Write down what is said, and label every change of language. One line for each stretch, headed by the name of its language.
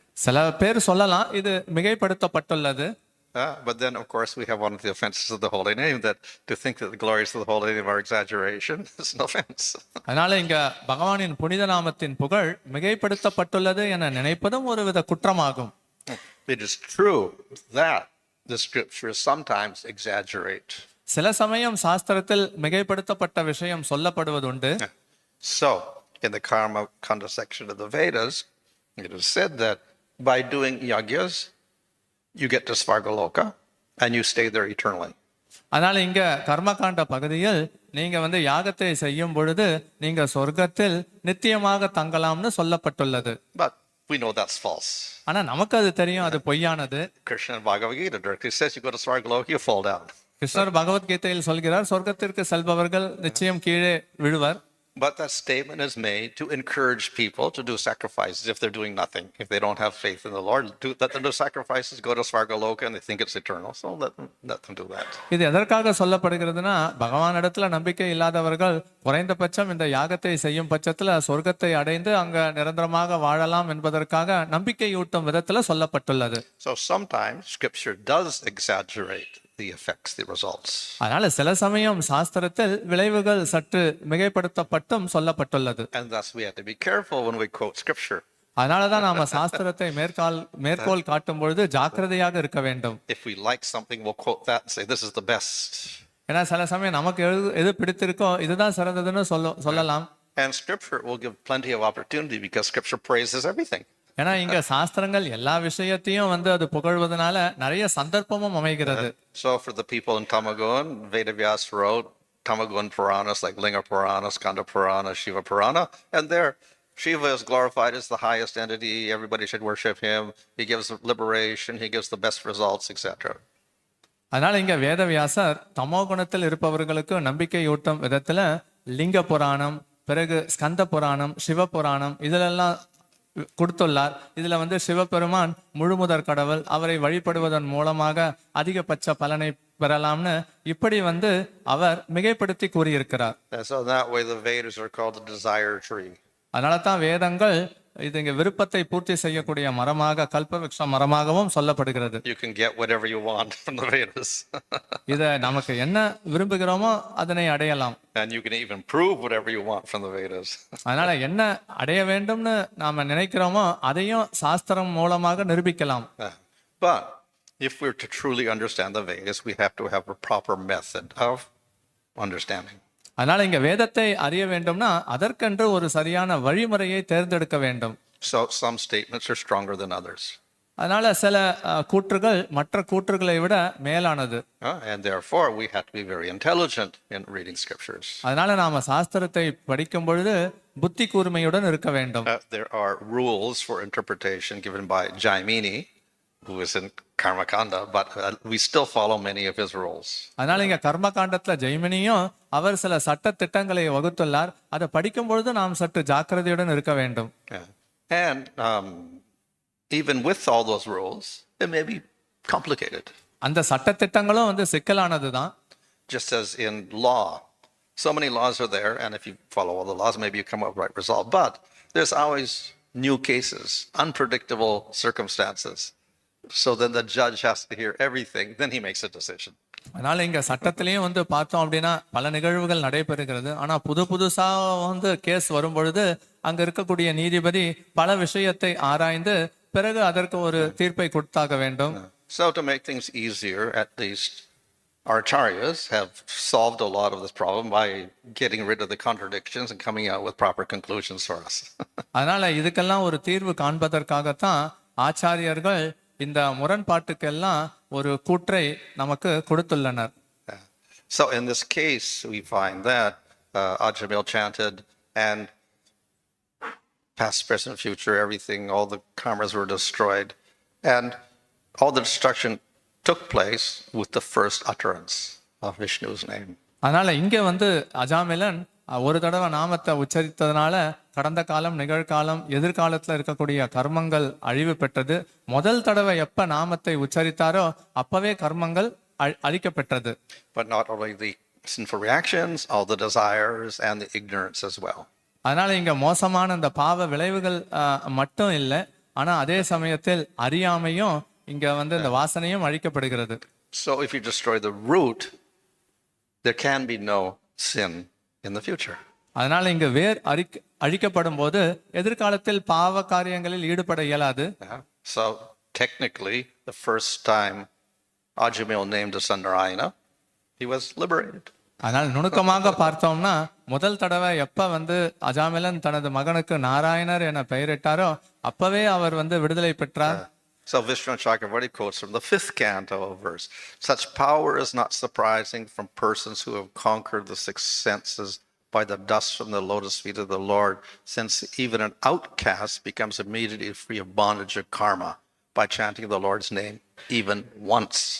Tamil: சில பேர் சொல்லலாம் இது மிகைப்படுத்தப்பட்டுள்ளது.
English: But then, of course, we have one of the offenses of the holy name, that to think that the glories of the holy name are exaggeration is an offense.
Tamil: அதனால இங்க பகவானின் புனித நாமத்தின் புகழ் மிகைப்படுத்தப்பட்டுள்ளது என நினைப்பதும் ஒருவித குற்றமாகும்.
English: It is true that the scriptures sometimes exaggerate.
Tamil: சில சமயம் சாஸ்திரத்தில் மிகைப்படுத்தப்பட்ட விஷயம் சொல்லப்படுவதுண்டு.
English: So, in the Karma Kanda section of the Vedas, it is said that by doing yagyas, you get to Svargaloka and you stay there eternally.
Tamil: அதனால இங்க கர்மகாண்ட பகுதியில் நீங்க யாகத்தை செய்யும் பொழுது நீங்க சொர்க்கத்தில் நித்தியமாக தங்கலாம்னு சொல்லப்பட்டுள்ளது.
English: But we know that's false.
Tamil: ஆனா நமக்கு அது தெரியும் அது பொய்யானது.
English: Krishna in Bhagavad Gita directly says you go to Svargaloka, you fall down.
Tamil: கிருஷ்ணர் பகவத்கீதையில் சொல்கிறார் சொர்க்கத்திற்கு செல்பவர்கள் நிச்சயம் கீழே விழுவர்.
English: But that statement is made to encourage people to do sacrifices if they're doing nothing. If they don't have faith in the Lord, let them do sacrifices, go to Svargaloka, and they think it's eternal. So let them do that.
Tamil: இது எதற்காக சொல்லப்படுகிறதுனா பகவான் இடத்துல நம்பிக்கை இல்லாதவர்கள் குறைந்தபட்சம் இந்த யாகத்தை செய்யும் பட்சத்துல சொர்க்கத்தை அடைந்து அங்க நிரந்தரமாக வாழலாம் என்பதற்காக நம்பிக்கையூட்டும் விதத்துல சொல்லப்பட்டுள்ளது.
English: So sometimes scripture does exaggerate the effects, the results.
Tamil: அதனால சில சமயம் சாஸ்திரத்தில் விளைவுகள் சற்று மிகைப்படுத்தப்பட்டும் சொல்லப்பட்டுள்ளது.
English: And thus we have to be careful when we quote scripture.
Tamil: அதனாலதான் நாம சாஸ்திரத்தை மேற்கோள் காட்டும் பொழுது ஜாக்கிரதையாக இருக்க வேண்டும்.
English: If we like something, we'll quote that and say this is the best.
Tamil: ஏன்னா சில சமயம் நமக்கு எது பிடித்திருக்கோ இதுதான் சிறந்ததுன்னு சொல்லலாம்.
English: And scripture will give plenty of opportunity because scripture praises everything.
Tamil: ஏன்னா இங்க சாஸ்திரங்கள் எல்லா விஷயத்தையும் அது புகழ்வதனால நிறைய சந்தர்ப்பமும் அமைகிறது.
English: So for the people in Tamagun, Vedavyas wrote Tamagun Puranas like Linga Purana, Skanda Purana, Shiva Purana, and there Shiva is glorified as the highest entity. Everybody should worship him. He gives liberation. He gives the best results, etc.
Tamil: அதனால இங்க வேதவியாசர் தமோ குணத்தில் இருப்பவர்களுக்கு நம்பிக்கையூட்டும் விதத்துல லிங்க புராணம், பிறகு ஸ்கந்த புராணம், சிவ புராணம் இதிலெல்லாம் கொடுத்துள்ளார். இதுல சிவபெருமான் முழுமுதற் கடவுள், அவரை வழிபடுவதன் மூலமாக அதிகபட்ச பலனை பெறலாம்னு இப்படி அவர் மிகைப்படுத்தி கூறியிருக்கிறார்.
English: So that way the Vedas are called the desire tree.
Tamil: அதனால தான் வேதங்கள் இது இங்க விருப்பத்தை பூர்த்தி செய்யக்கூடிய மரமாக கல்பவிருக்ஷ மரமாகவும் சொல்லப்படுகிறது.
English: You can get whatever you want from the Vedas.
Tamil: இத நமக்கு என்ன விரும்புகிறோமோ அதனை அடையலாம்.
English: And you can even prove whatever you want from the Vedas.
Tamil: அதனால என்ன அடைய வேண்டும்னு நாம நினைக்கிறோமோ அதையும் சாஸ்திரம் மூலமாக நிரூபிக்கலாம்.
English: But if we're to truly understand the Vedas, we have to have a proper method of understanding.
Tamil: அதனால இங்க வேதத்தை அறிய வேண்டும்னா அதற்கென்று ஒரு சரியான வழிமுறையை தேர்ந்தெடுக்க வேண்டும்.
English: So some statements are stronger than others.
Tamil: அதனால சில கூற்றுகள் மற்ற கூற்றுகளை விட மேலானது.
English: And therefore we have to be very intelligent in reading scriptures.
Tamil: அதனால நாம சாஸ்திரத்தை படிக்கும் பொழுது புத்தி கூர்மையுடன் இருக்க வேண்டும்.
English: There are rules for interpretation given by Jaimini, who is in Karmakanda, but we still follow many of his rules.
Tamil: அதனால இங்க கர்மகாண்டத்துல ஜெய்மினியும் அவர் சில சட்ட திட்டங்களை வகுத்துள்ளார். அதை படிக்கும் பொழுது நாம் சற்று ஜாக்கிரதையுடன் இருக்க வேண்டும்.
English: And even with all those rules, it may be complicated.
Tamil: அந்த சட்ட திட்டங்களும் சிக்கலானதுதான்.
English: Just as in law, so many laws are there, and if you follow all the laws, maybe you come up with the right result. But there's always new cases, unpredictable circumstances. So then the judge has to hear everything, then he makes a decision.
Tamil: அதனால இங்க சட்டத்திலையும் வந்து பார்த்தோம் அப்படின்னா பல நிகழ்வுகள் நடைபெறுகிறது. ஆனா புதுசா வந்து கேஸ் வரும் பொழுது அங்க இருக்கக்கூடிய நீதிபதி பல விஷயத்தை ஆராய்ந்து பிறகு அதற்கு ஒரு தீர்ப்பை கொடுத்தாக வேண்டும்.
English: So to make things easier, at least our Acharyas have solved a lot of this problem by getting rid of the contradictions and coming out with proper conclusions for us.
Tamil: அதனால இதுக்கெல்லாம் ஒரு தீர்வு காண்பதற்காகத்தான் ஆச்சாரியர்கள் இந்த முரண்பாட்டுக்கெல்லாம் ஒரு கூற்றை நமக்கு கொடுத்துள்ளனர்.
English: Yeah. So in this case, we find that Ajamil chanted, and past, present, future, everything, all the karmas were destroyed, and all the destruction took place with the first utterance of Vishnu's name.
Tamil: அதனால இங்க வந்து அஜாமிலன் ஒரு தடவை நாமத்தை உச்சரித்ததுனால கடந்த காலம், நிகழ்காலம், எதிர்காலத்துல இருக்கக்கூடிய கர்மங்கள் அழிவு பெற்றது. முதல் தடவை எப்ப நாமத்தை உச்சரித்தாரோ அப்பவே கர்மங்கள் அழிக்கப்பெற்றது.
English: But not only the sinful reactions, all the desires and the ignorance as well.
Tamil: அதனால இங்க மோசமான இந்த பாவ விளைவுகள் மட்டும் இல்லை, ஆனா அதே சமயத்தில் அறியாமையும் இங்க வந்து இந்த வாசனையும் அழிக்கப்படுகிறது.
English: So if you destroy the root, there can be no sin in the future.
Tamil: அதனால இங்க வேர் அழிக்கப்படும் போது எதிர்காலத்தில் பாவ காரியங்களில் ஈடுபட இயலாது.
English: So technically, the first time Ajamil named the son Narayana, he was liberated.
Tamil: அதனால் நுணுக்கமாக பார்த்தோம்னா முதல் தடவை எப்ப வந்து அஜாமிலன் தனது மகனுக்கு நாராயணர் என பெயரிட்டாரோ அப்பவே அவர் வந்து விடுதலை பெற்றார்.
English: So Vishwanath Chakravarti quotes from the 5th canto verse. Such power is not surprising from persons who have conquered the 6 senses by the dust from the lotus feet of the Lord, since even an outcast becomes immediately free of bondage of karma by chanting the Lord's name even once.